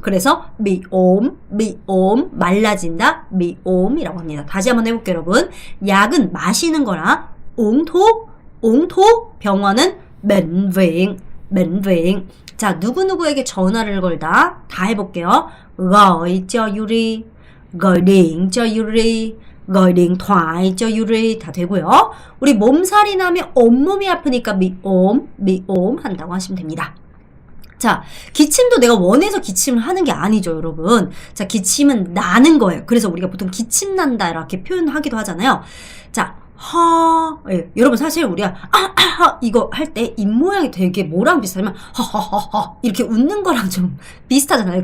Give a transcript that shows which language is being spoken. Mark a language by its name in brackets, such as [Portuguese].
[Korean] 그래서 [Vietnamese] bị ốm [Korean] 말라진다, bị ốm이라고 합니다. 다시 한번 해볼게요, 여러분. 약은 마시는 거라 옹톡 병원은 bệnh viện. 자, 누구에게 전화를 걸다 다 해볼게요. [Vietnamese] gọi cho Yuri, gọi điện cho Yuri, gọi điện thoại cho Yuri 다 되고요. [Korean] 우리 몸살이 나면 온몸이 아프니까 [Vietnamese] bị ốm [Korean] 한다고 하시면 됩니다. 자, 기침도 내가 원해서 기침을 하는 게 아니죠, 여러분. 자, 기침은 나는 거예요. 그래서 우리가 보통 기침 난다 이렇게 표현하기도 하잖아요. 자, 예, 여러분 사실 우리가 이거 할 때 입모양이 되게 뭐랑 비슷하냐면 이렇게 웃는 거랑 좀 비슷하잖아요.